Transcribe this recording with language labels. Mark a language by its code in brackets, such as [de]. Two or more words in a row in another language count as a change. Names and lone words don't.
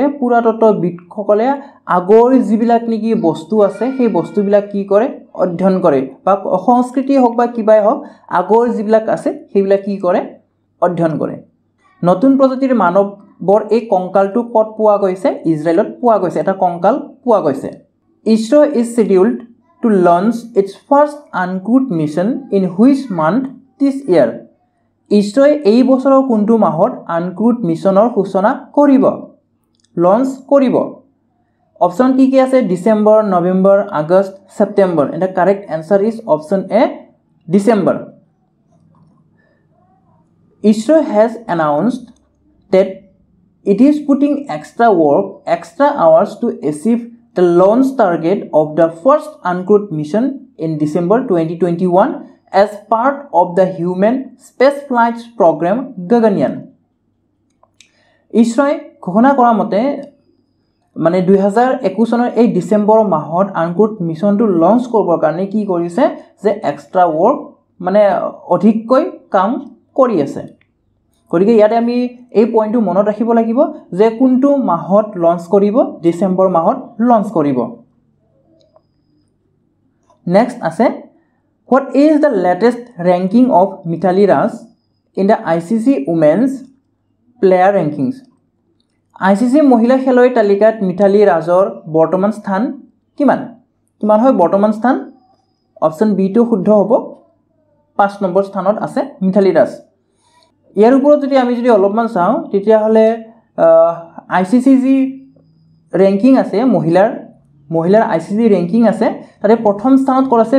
[as] পুৰাতত্ত্ববিদসকলে আগৰ যিবিলাক নেকি বস্তু আছে সেই বস্তুবিলাক কি কৰে? অধ্যয়ন কৰে বা সংস্কৃতি হওক বা কিবাই হওক আগৰ যিবিলাক আছে সেইবিলাক কি কৰে? অধ্যয়ন কৰে। নতুন প্ৰজাতিৰ মানৱৰ এই কংকালটো ক'ত পোৱা গৈছে? ইজৰাইলত পোৱা গৈছে। এটা কংকাল পোৱা গৈছে। [en] ISRO is scheduled to launch its first uncrewed mission in which month this year? [as] ইছৰোই এই বছৰৰ কোনটো মাহত [en] uncrewed mission [as] সূচনা কৰিব? লঞ্চ কৰিব? অপচন কি আছে? [en] ডিসেম্বৰ, নৱেম্বৰ, আগষ্ট, সেপ্টেম্বৰ। এটা correct answer is option A ডিসেম্বৰ। ISRO has announced that it is putting extra hours to achieve the launch target of the first uncrewed mission in December 2021 as part of the human space flight program Gaganyaan. [as] ইছৰোই ঘোষণা কৰা মতে মানে 2021 চনৰ এই ডিসেম্বৰ মাহত [en] uncrewed mission [as] লঞ্চ কৰিবৰ কাৰণে কি কৰিছে যে [en] extra work [as] মানে অধিককৈ কাম কৰি আছে। গতিকে ইয়াতে আমি এই পইণ্টটো মনত ৰাখিব লাগিব যে কোনটো মাহত লঞ্চ কৰিব? ডিসেম্বৰ মাহত লঞ্চ কৰিব। [en] নেক্সট আছে What is the latest ranking of Mithali Raj in the ICC Women's Player Rankings? [as] ICC মহিলা খেলুৱৈ তালিকাত মিথালী ৰাজৰ বৰ্তমান স্থান কিমান? কিমান হয় বৰ্তমান স্থান? [en] option B [as] টো শুদ্ধ হ'ব। 5 নম্বৰ স্থানত আছে মিথালী ৰাজ। ইয়াৰ ওপৰত যদি আমি অলপমান চাওঁ তেতিয়াহলে ICC যি ৰেংকিং আছে মহিলাৰ ICC ৰেংকিং আছে তাতে প্ৰথম স্থানত ক'ত আছে?